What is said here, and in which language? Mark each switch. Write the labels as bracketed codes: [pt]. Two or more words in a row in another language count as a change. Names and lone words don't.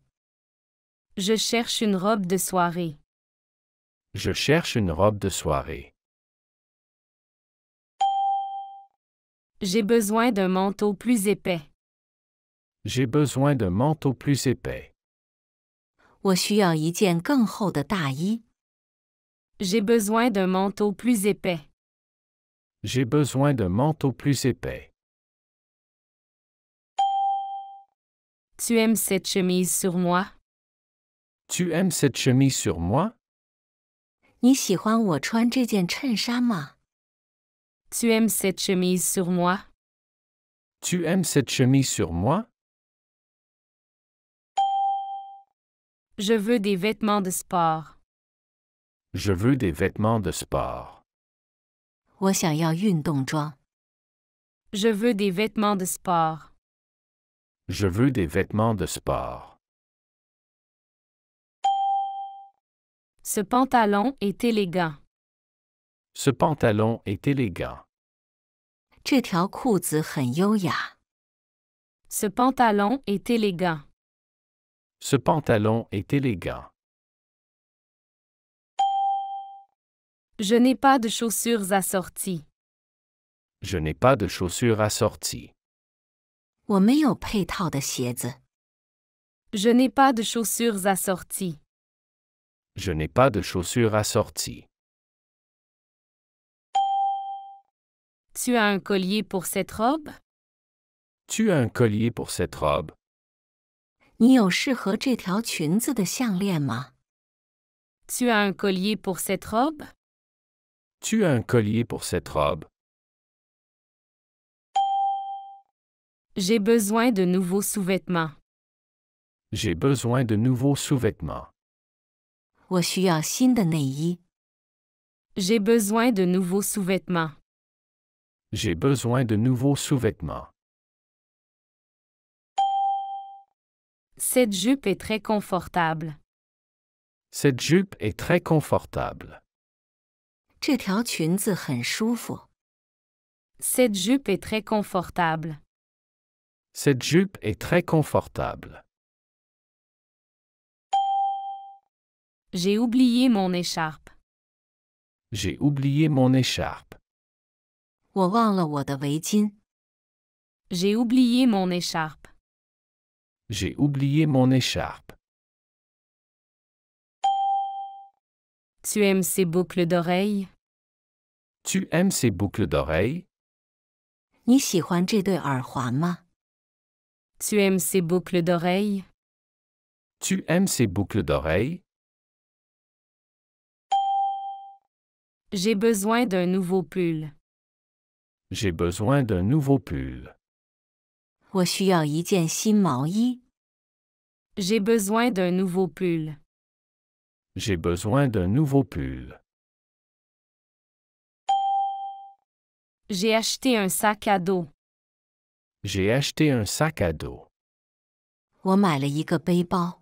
[fr] Je cherche une robe de soirée. Je cherche une robe de soirée. J'ai besoin d'un manteau plus épais. J'ai besoin d'un manteau plus épais. [zh] 我需要一件更厚的大衣。 [fr] J'ai besoin d'un manteau plus épais. J'ai besoin d'un manteau plus épais. Tu aimes cette chemise sur moi? Tu aimes cette chemise sur moi? [zh] 你喜欢我穿这件衬衫吗？ [fr] Tu aimes cette chemise sur moi? Tu aimes cette chemise sur moi? Je veux des vêtements de sport. Je veux des vêtements de sport. [zh] 我想要运动装。 [fr] Je veux des vêtements de sport. Je veux des vêtements de sport. Ce pantalon est élégant. Ce pantalon est élégant. [zh] 这条裤子很优雅。 [fr] Ce pantalon est élégant. Ce pantalon est élégant. Je n'ai pas de chaussures assorties. Je n'ai pas de chaussures assorties. [zh] 我没有配套的鞋子。 [fr] Je n'ai pas de chaussures assorties. Je n'ai pas de chaussures assorties. Tu as un collier pour cette robe? Tu as un collier pour cette robe? [zh] 你有适合这条裙子的项链吗？ [fr] Tu as un collier pour cette robe? Tu as un collier pour cette robe? J'ai besoin de nouveaux sous-vêtements. J'ai besoin de nouveaux sous-vêtements. [zh] 我需要新的内衣。 [fr] J'ai besoin de nouveaux sous-vêtements. J'ai besoin de nouveaux sous-vêtements. Cette jupe est très confortable. Cette jupe est très confortable. [zh] 这条裙子很舒服。 [fr] Cette jupe est très confortable. Cette jupe est très confortable. J'ai oublié mon écharpe. J'ai oublié mon écharpe. [zh] 我忘了我的围巾。 [fr] J'ai oublié mon écharpe. J'ai oublié mon écharpe. Tu aimes ces boucles d'oreilles? Tu aimes ces boucles d'oreilles? [zh] 你喜欢这对耳环吗？ [fr] Tu aimes ces boucles d'oreilles? Tu aimes ces boucles d'oreilles? J'ai besoin d'un nouveau pull. J'ai besoin d'un nouveau pull. [zh] 我需要一件新毛衣。 [fr] J'ai besoin d'un nouveau pull. J'ai besoin d'un nouveau pull. J'ai acheté un sac à dos. J'ai acheté un sac à dos. [zh] 我买了一个背包。